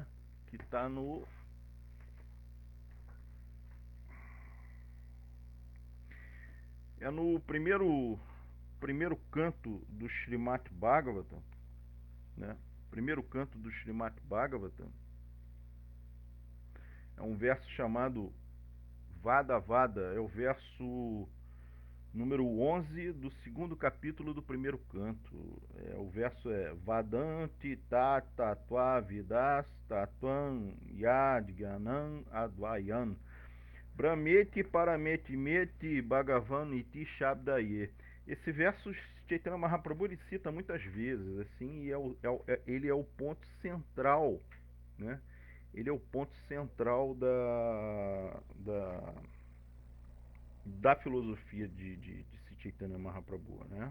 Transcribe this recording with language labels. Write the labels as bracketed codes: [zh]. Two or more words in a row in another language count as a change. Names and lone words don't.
[pt] Que está no primeiro canto do Srimad Bhagavatam, né? Primeiro canto do Srimad Bhagavatam é um verso chamado Vada Vada, é o verso número 11 do segundo capítulo do primeiro canto. [sa] O verso é Vadanti tata tua vidas tatuam yadgyanam advayan Brahmeti parameti meti bhagavan iti shabdaye. [pt] Esse verso Chaitanya Mahaprabhu ele cita muitas vezes, assim, e ele é o ponto central, né? Ele é o ponto central da filosofia de Chaitanya Mahaprabhu, né?